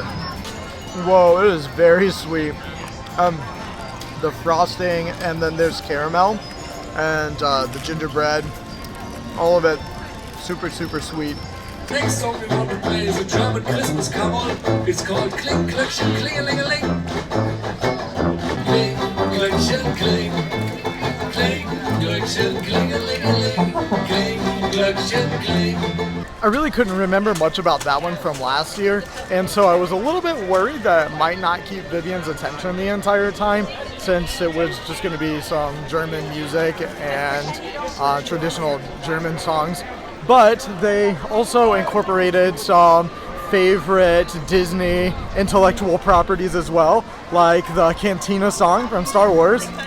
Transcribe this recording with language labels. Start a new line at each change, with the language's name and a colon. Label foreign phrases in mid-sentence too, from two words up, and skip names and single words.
English: Whoa, it is very sweet. The frosting, and then there's caramel, and the gingerbread, all of it super, super sweet. Next song we're going to play is a German Christmas carol. It's called
German: Kling, Klöckchen, Klingelingeling. Kling, Glöckchen, Kling. Kling, Glöckchen, Klingelingeling. Kling, Glöckchen, Kling.
English: I really couldn't remember much about that one from last year, and so I was a little bit worried that it might not keep Vivian's attention the entire time, since it was just going to be some German music and traditional German songs. But they also incorporated some favorite Disney intellectual properties as well, like the Cantina song from Star Wars.